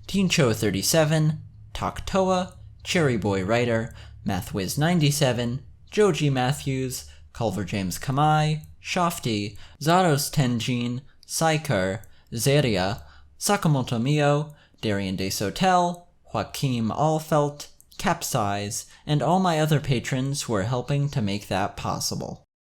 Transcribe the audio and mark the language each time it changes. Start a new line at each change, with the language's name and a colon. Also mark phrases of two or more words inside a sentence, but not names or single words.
English: Teencho37, Taktoa, Cherry Boy Writer, MathWiz97, Joji Matthews, Culver James Kamai, Shofty, Zaros Tenjin, Psyker, Zeria, Sakamoto Mio, Darian De Sotel, Joaquim Alfelt, Capsize, and all my other patrons who are helping to make that possible.